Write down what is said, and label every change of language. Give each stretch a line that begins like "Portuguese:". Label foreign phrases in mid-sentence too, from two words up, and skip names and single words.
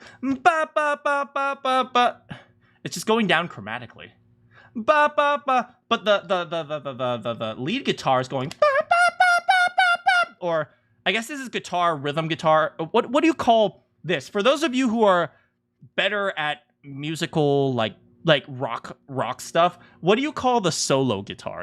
English: Ba ba ba ba ba ba. It's just going down chromatically. Ba ba ba. But the lead guitar is going ba ba ba ba ba ba. Or I guess this is guitar, rhythm guitar. What do you call this? For those of you who are better at musical like rock stuff, what do you call the solo guitar?